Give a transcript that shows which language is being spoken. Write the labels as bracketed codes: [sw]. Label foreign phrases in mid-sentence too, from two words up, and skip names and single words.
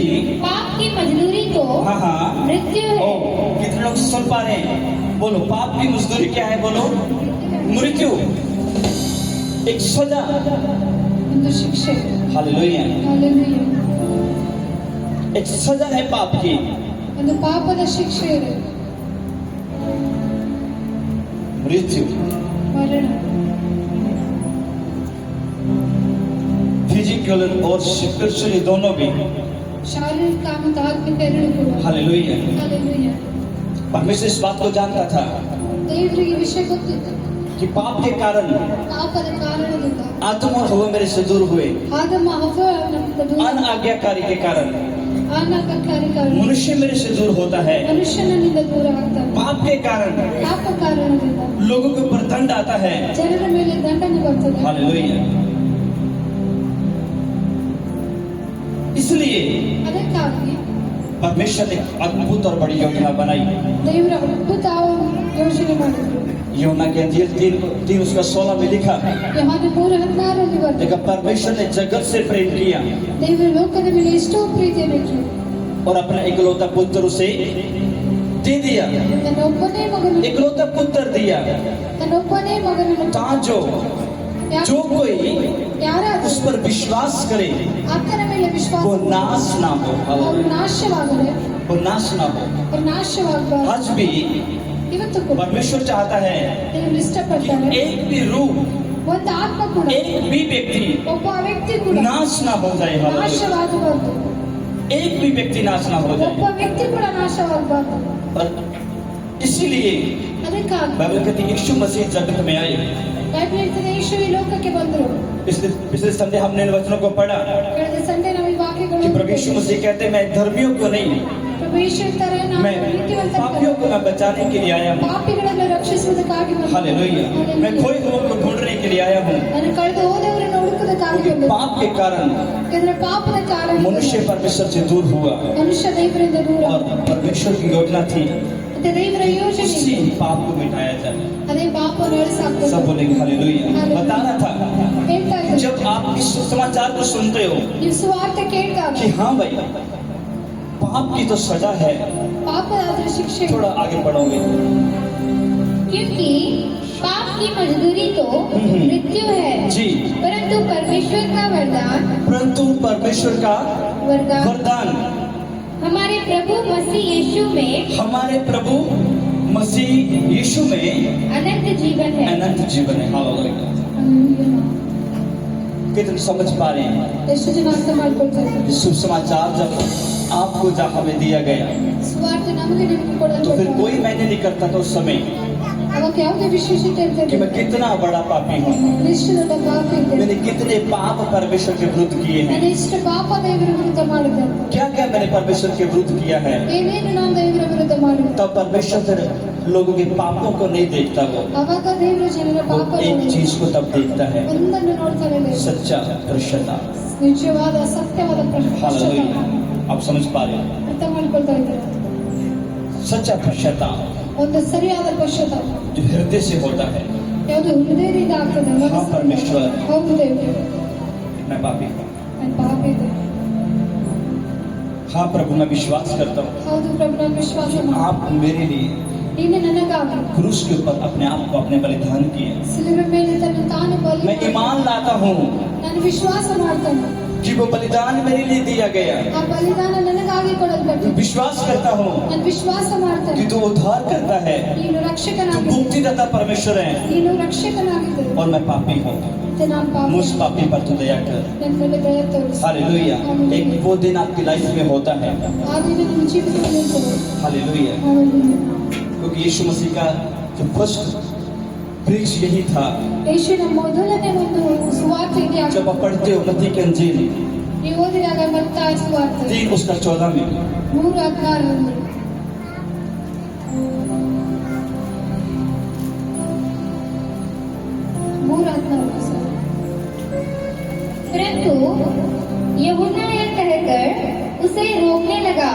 [hi] पाप की मजदूरी तो हाँ मृत्यु है। ओ, कितने लोग सुन पा रहे हैं? बोलो, पाप की मजदूरी क्या है? बोलो, मृत्यु, एक सजा। शिक्षा। हालेलुया। एक सजा है पाप की। [kn] ಒಂದು ಪಾಪದ ಶಿಕ್ಷೆ ಇದೆ, [hi] मृत्यु। [kn] ಮರಣ। [hi] फिजिकल और स्पिरिचुअली दोनों भी। [kn] ಶಾರೀರಿಕ ಮತ್ತು ಆತ್ಮಿಕ ಎರಡೂ ಕೂಡ। [hi] हालेलुया। हालेलुया। परमेश्वर इस बात को जानता था [kn] ದೇವರಿಗೆ ವಿಷಯ ಗೊತ್ತಿತ್ತು, [hi] कि पाप के कारण [kn] ಪಾಪದ ಕಾರಣದಿಂದ [hi] आदम और हव्वा मेरे से दूर हुए। [kn] ಆದಮ ಹವ್ವ ನಮ್ಮಿಂದ ದೂರ, [hi] अनाज्ञाकारी के कारण [kn] ಅನಾಜ್ಞಾಕಾರಿ ಕಾರಣ [hi] मनुष्य मेरे से दूर होता है। [kn] ಮನುಷ್ಯನಿಂದ ದೂರ ಆಗ್ತಾನೆ। [hi] पाप के कारण [kn] ಪಾಪ ಕಾರಣದಿಂದ [hi] लोगों के ऊपर दंड आता है। [kn] ಜನರ ಮೇಲೆ ದಂಡನೆ ಬರ್ತದೆ। [hi] हालेलुया। इसलिए [kn] ಅದಕ್ಕಾಗಿ [hi] परमेश्वर ने अद्भुत और बड़ी योजना बनाई। [kn] ದೇವರ ಅದ್ಭುತ ಯೋಜನೆ ಮಾಡಿದ್ರು। [hi] योना के अंजील 3 उसका 16 में लिखा, [kn] ಯೋಹಾನ 3:16 ಬರ್ತದೆ, [hi] देखा परमेश्वर ने जगत से प्रेम किया [kn] ದೇವರು ಲೋಕದ ಮೇಲೆ ಎಷ್ಟೋ ಪ್ರೀತಿಯನ್ನು ಇಟ್ಟರು, [hi] और अपना इकलौता पुत्र उसे दे दिया। [kn] ತನ್ನ ಒಬ್ಬನೇ ಮಗನನ್ನು [hi] इकलौता पुत्र दिया ताकि जो कोई [kn] ಯಾರಾದರೂ [hi] उस पर विश्वास करे [kn] ಆತನ ಮೇಲೆ ವಿಶ್ವಾಸ [hi] वो नाश ना हो। [kn] ಅವರು ನಾಶವಾಗದೆ, [hi] वो नाश ना हो। [kn] ಅವರು ನಾಶವಾಗಬಾರದು। [hi] आज भी [kn] ಇವತ್ತು ಕೂಡ [hi] परमेश्वर चाहता है [kn] ದೇವರು [hi] कि [kn] ಇಷ್ಟಪಡ್ತಾರೆ, [hi] एक भी रूह, [kn] ಒಂದು ಆತ್ಮ ಕೂಡ, [hi] एक भी व्यक्ति [kn] ಒಬ್ಬ ವ್ಯಕ್ತಿ ಕೂಡ [hi] नाश ना हो जाए। हालेलुया। [kn] ನಾಶವಾಗಬಾರದು, [hi] एक भी व्यक्ति नाश ना हो [kn] ಒಬ್ಬ [hi] जाए। [kn] ವ್ಯಕ್ತಿ ಕೂಡ ನಾಶವಾಗಬಾರದು। [hi] और इसीलिए [kn] ಅದಕ್ಕಾಗಿ [hi] बाइबल कहती है यीशु मसीह जगत में आए। [kn] ಬೈಬಲ್ ಹೇಳ್ತದೆ ಯೇಸು ಈ ಲೋಕಕ್ಕೆ ಬಂದರು। [hi] पिछले संडे हमने इन वचनों को पढ़ा [kn] ಕಳೆದ ಸಂಡೆ ನಾವು ಈ [hi] कि [kn] ವಾಕ್ಯಗಳನ್ನು [hi] प्रभु यीशु मसीह कहते हैं मैं धर्मियों को नहीं, [kn] ಪ್ರಭು ಯೇಸು ಹೇಳ್ತಾರೆ, ನಾನು [hi] मैं पापियों को मैं बचाने के लिए आया हूँ। [kn] ಪಾಪಿಗಳನ್ನು ರಕ್ಷಿಸುವುದಕ್ಕಾಗಿ ಬಂದೆ। [hi] हालेलुया। मैं खोए हुओं को ढूंढने के लिए आया हूँ। [kn] ನಾನು ಕಳೆದು ಹೋದವರನ್ನು ಹುಡುಕುವುದಕ್ಕಾಗಿ [hi] क्योंकि [kn] ಬಂದೆ। [hi] पाप के कारण [kn] ಯಾಕಂದ್ರೆ ಪಾಪದ ಕಾರಣ [hi] मनुष्य परमेश्वर से दूर हुआ [kn] ಮನುಷ್ಯ ದೇವರಿಂದ ದೂರ, [hi] और परमेश्वर की योजना थी [kn] ಮತ್ತೆ ದೇವರ ಯೋಜನೆ [hi] उसी पाप को मिटाया जाए। [kn] ಅದೇ ಪಾಪವನ್ನು ಅಳಿಸಾಕ್ಬೇಕು। [hi] सब बोलेंगे हालेलुया। बता रहा था [kn] ಹೇಳ್ತಾ ಇದ್ದಾರೆ, [hi] जब आप इस समाचार को सुनते हो [kn] ನೀವು ಸುವಾರ್ತೆ ಕೇಳಿದಾಗ [hi] कि हाँ भाई पाप की तो सजा है, [kn] ಪಾಪ ಅದರ ಶಿಕ್ಷೆ, [hi] थोड़ा आगे बढ़ोगे। क्योंकि पाप की मजदूरी तो मृत्यु है, जी, परंतु परमेश्वर का वरदान परंतु परमेश्वर का वरदान हमारे प्रभु मसीह यीशु में हमारे प्रभु मसीह यीशु में अनंत जीवन है। अनंत जीवन है। हालेलुया। कितने समझ पा रहे हैं? [kn] ಎಷ್ಟು ಜನ ಅರ್ಥ ಮಾಡ್ಕೊಳ್ತಾರೆ? [hi] ये शुभ समाचार जब आपको जब हमें दिया गया [kn] ಸುವಾರ್ತೆ ನಮಗೆ ನಿಮಗೆ ಕೊಡಲು [hi] तो फिर कोई मैंने नहीं करता था उस समय [kn] ಅವಾಗ ಯಾವುದೇ ವಿಶೇಷತೆ [hi] कि [kn] ಇರ್ತದೆ, [hi] मैं कितना बड़ा पापी हूँ, [kn] ಎಷ್ಟು ದೊಡ್ಡ ಪಾಪಿ ಇದೆ, [hi] मैंने कितने पाप परमेश्वर के विरुद्ध किए [kn] ನಾನು [hi] हैं, [kn] ಎಷ್ಟು ಪಾಪ ದೇವರ ವಿರುದ್ಧ ಮಾಡಿದೆ, [hi] क्या क्या मैंने परमेश्वर के विरुद्ध किया है। [kn] ಏನೇನು ನಾನು ದೇವರ ವಿರುದ್ಧ ಮಾಡಿದೆ। [hi] तब परमेश्वर फिर लोगों के पापों को नहीं देखता, [kn] ಅವಾಗ ದೇವರ ಜನರ [hi] वो [kn] ಪಾಪ [hi] एक चीज को तब देखता है, [kn] ಒಂದನ್ನು ನೋಡ್ತಾನೆ, ದೇವರು [hi] सच्चा पश्चाताप। [kn] ನಿಜವಾದ ಸತ್ಯವಾದ [hi] हालेलुया। आप समझ पा रहे हो? [kn] ಅರ್ಥ ಮಾಡ್ಕೊಳ್ತಾ ಇದ್ದಾರೆ। [hi] सच्चा पश्चाताप [kn] ಒಂದು ಸರಿಯಾದ ಪಶ್ಚಾತ್ತಾಪ [hi] जो हृदय से होता है। [kn] ಯಾವುದು ಹೃದಯದಿಂದ ಆಗ್ತದೆ, [hi] हाँ परमेश्वर, [kn] ಹೌದು ದೇವರು, [hi] मैं पापी हूँ। [kn] ನಾನು ಪಾಪಿ ಇದೆ, [hi] हाँ प्रभु मैं विश्वास करता हूँ [kn] ಹೌದು ಪ್ರಭು ನಾನು ವಿಶ್ವಾಸ ಮಾಡಿ, [hi] आप मेरे लिए [kn] ನೀನು ನನಗಾಗಿ [hi] क्रूस के ऊपर अपने आप को अपने बलिदान किए। [kn] ಸಿಲುಬೆ ಮೇಲೆ ತನ್ನ ತಾನು ಬಲಿ [hi] मैं ईमान लाता हूँ [kn] ನಾನು ವಿಶ್ವಾಸ ಮಾಡ್ತೇನೆ, [hi] कि वो बलिदान मेरे लिए दिया गया। [kn] ಆ ಬಲಿದಾನ ನನಗಾಗಿ ಕೊಡಲ್ಪಟ್ಟಿದೆ। [hi] विश्वास करता हूँ [kn] ನಾನು विश्वास ಮಾಡ್ತೇನೆ, [hi] कि तू उद्धार करता है, [kn] ನೀನು [hi] तू [kn] ರಕ್ಷಕನಾಗಿದ್ದೆ, [hi] मुक्तिदाता परमेश्वर है [kn] ನೀನು ರಕ್ಷಕನಾಗಿದ್ದೆ, [hi] और मैं पापी हूँ। [kn] ಮತ್ತೆ ನಾನು ಪಾಪಿ, [hi] मुझ पापी पर तू दया कर। [kn] ನನ್ನ ಮೇಲೆ ದಯ ತೋರಿಸು। [hi] हालेलुया। एक वो दिन आपकी लाइफ में होता है। [kn] ಆ ದಿನ ನಿಮ್ಮ ಜೀವಿತದಲ್ಲಿ ಇರ್ತದೆ। [hi] हालेलुया। [kn] ಹೌದು. [hi] क्योंकि यीशु मसीह का जो [en] first preach [hi] यही था। [kn] ಯೇಸುವಿನ ಮೊದಲನೇ ಒಂದು ಸುವಾರ್ತೆ ಇದೆ, [hi] जब आप पढ़ते हो मत्ती की अंजील [kn] ನೀವು ಓದಿದಾಗ ಮತ್ತಾಯ ಸುವಾರ್ತೆ [hi] 3 उसका 14 में [kn] 3:16 [hi] परंतु यूहन्ना यह कहकर उसे रोकने लगा।